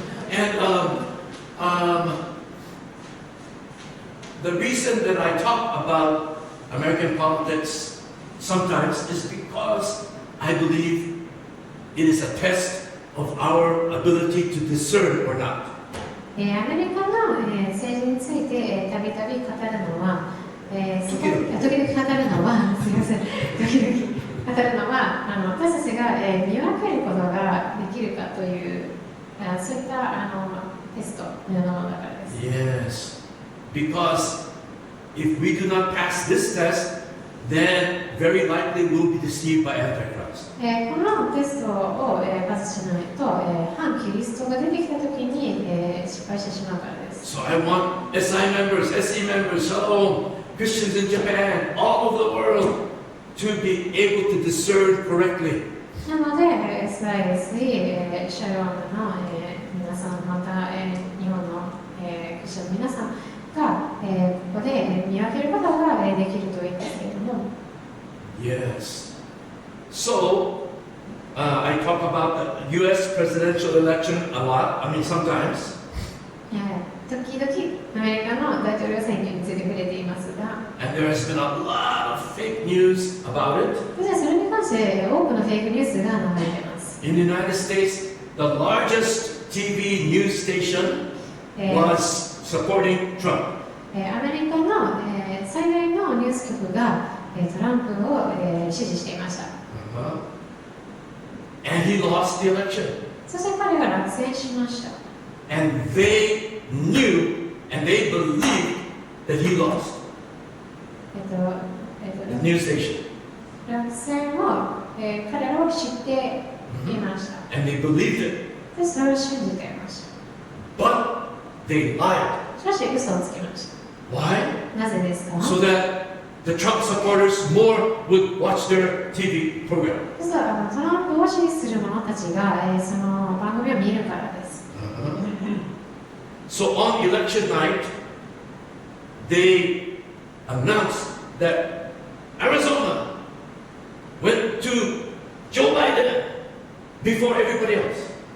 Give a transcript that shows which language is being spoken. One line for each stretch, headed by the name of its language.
English: And the reason that I talk about American politics sometimes is because I believe it is a test of our ability to discern or not.
Japanese: アメリカの政治についてたびたび語るのは、時々語るのは、すみません、時々語るのは、私たちが見分けることができるかという、そういったテストのようなものだからです。
English: Yes, because if we do not pass this test, then very likely we'll be deceived by Antichrist.
Japanese: このテストをパスしないと、反キリストが出てきたときに失敗してしまうからです。
English: So I want SI members, SE members, Christians in Japan, all over the world, to be able to discern correctly.
Japanese: なので、SI、SE、シャロームの皆さん、また日本のクリスチャンの皆さんがここで見分けることができるといいんですけれども。
English: Yes. So, I talk about the U.S. presidential election a lot. I mean, sometimes.
Japanese: 時々アメリカの大統領選挙について触れていますが、
English: And there has been a lot of fake news about it.
Japanese: それに関して多くのフェイクニュースが流れています。
English: In the United States, the largest TV news station was supporting Trump.
Japanese: アメリカの最大のニュース局がトランプを支持していました。
English: And he lost the election.
Japanese: そして彼が落選しました。
English: And they knew and they believed that he lost. The news station.
Japanese: 落選を彼らは知っていました。
English: And they believed it.
Japanese: で、それを信じていました。
English: But they lied.
Japanese: しかし嘘をつきました。
English: Why?
Japanese: なぜですか？
English: So that the Trump supporters more would watch their TV program.
Japanese: 実はトランプを支持する者たちがその番組を見るからです。
English: So on election night, they announced that Arizona went to Joe Biden before everybody else.